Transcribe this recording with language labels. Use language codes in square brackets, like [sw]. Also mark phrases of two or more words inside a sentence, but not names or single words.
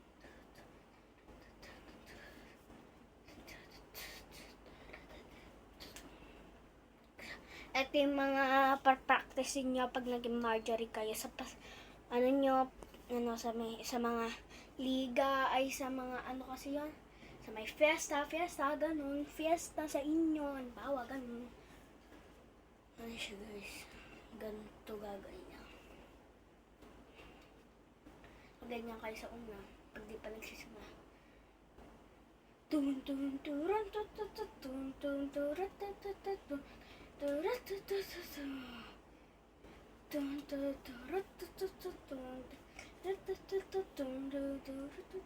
[tl] Ito yung mga practicing nyo pag naging Marjorie kayo sa sa mga liga ay sa mga kasi yun Sa may fiesta, ganun. Fiesta sa inyo, bawa, ganun. Ano siya guys? Ganito gagawin niya. Ganyan kayo sa una, pag di pa nagsisimula. Tun tun turan tut tut tut tun tun turan tut tut tut tun turan tut tut tut tun tun tun turan tut tut tut tun tut tut tut tut tun tun turan tut